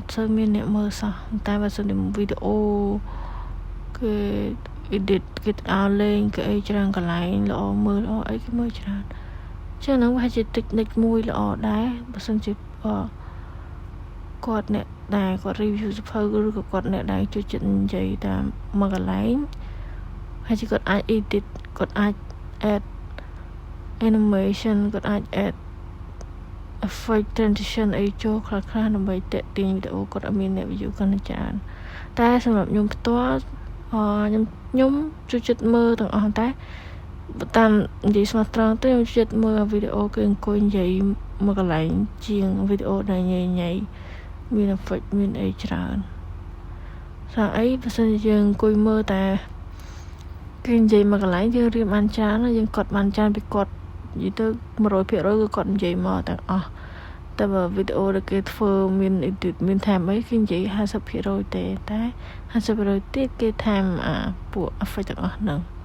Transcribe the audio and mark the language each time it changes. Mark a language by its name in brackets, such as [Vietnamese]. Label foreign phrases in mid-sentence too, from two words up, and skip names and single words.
[Khmer] ត់សូវមានអ្នកមើលសោះតែបើសិនជាវីដេអូគេ edit គេដល់លេងគេអីច្រើនកន្លែងល្អមើលល្អអីគេមើលច្រើនចឹងហ្នឹងវាជា technique មួយល្អដែរបើសិនជាគាត់អ្នកដែលគាត់ review សភៅឬក៏ គាត់អ្នកដែលជួយចិត្តនិយាយតាមមួយកន្លែងហើយជាគាត់អាច edit គាត់អាច [English] add animation [Khmer] គាត់អាច [English] add effect transition [Khmer] អីចូលខ្លះដើម្បីតាក់ទាញវីដេអូគាត់ឲ្យ មានអ្នក view កាន់តែច្រើនតែសម្រាប់ខ្ញុំផ្ទាល់ខ្ញុំជួយចិត្តមើលទាំងអស់តែតាមនិយាយស្មោះត្រង់ទៅខ្ញុំជួយចិត្តមើ លវីដេអូគេអង្គុយនិយាយមួយកន្លែងជាងវីដេអូដែលញ៉ៃមាន effect មានអីច្រើនសារអីបើសិនជាយើងអង្គុយមើលតែគេនិយាយមួយកន្លែងយើងរៀនបានច្រើនយើងកត់បានច្រើនពីគាត់និយាយទៅ 100% គឺគាត់និយាយមកទាំងអស់តែបើវីដេអូដែលគេធ្វើមាន edit មានថែមអីគេនិយាយ 50% ទេតែ 50% ទៀតគេថែមពួក effect ទាំងអស់ហ្នឹង